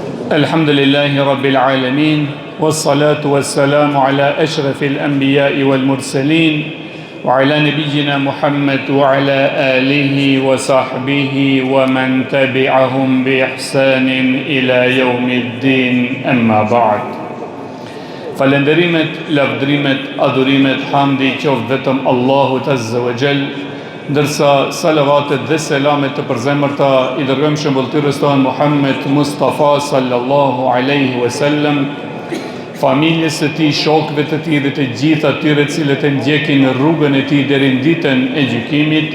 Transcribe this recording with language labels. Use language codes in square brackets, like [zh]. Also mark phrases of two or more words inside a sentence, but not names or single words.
[ar] الحمد لله رب العالمين والصلاة والسلام على أشرف الأنبياء والمرسلين وعلى نبينا محمد وعلى آله وصحبه ومن تبعهم بإحسان إلى يوم الدين أما بعد. [sq] Falenderimet, lavdrimet, adhurimet, hamdi qoftë vetëm Allahut [ar] عز وجل, [sq] ndërsa salavatet dhe selamet të përzemërta i dërgojmë shëmbulltyrës tonë Muhammed Mustafa [ar] صلى الله عليه وسلم, [sq] familjes së tij, shokëve të tij dhe të gjithë atyre cilët e ndjekin rrugën e tij deri në ditën e gjykimit.